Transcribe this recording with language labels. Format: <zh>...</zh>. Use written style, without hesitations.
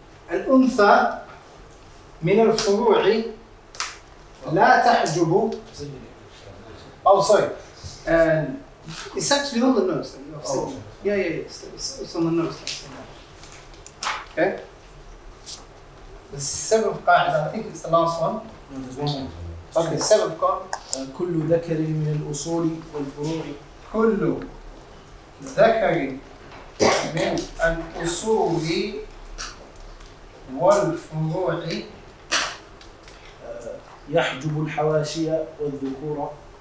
<ar>الأنثى من الفروع لا تحجب.</ar> <en>Oh, sorry. It's actually on the notes. Yeah, it's on the notes. Okay. The seventh qaida, I think it's the last one. No, there's one more. Okay, seventh qaida.</en> <ar>كل ذكر من الأصول والفروع. كل ذكر من الأصول والفروع يحجب الحواشي والذكور.</ar>